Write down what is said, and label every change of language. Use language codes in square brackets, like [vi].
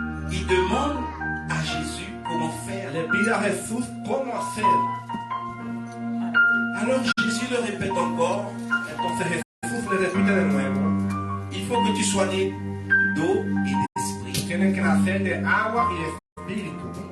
[fr] Il demande à Jésus comment faire. [es] Le pide a Jesús cómo hacer. [fr] Alors Jésus le répète encore. [es] Entonces Jesús le repite de nuevo. [fr] Il faut que tu sois né d'eau et d'esprit. [es] Tienen que nacer de agua y de espíritu.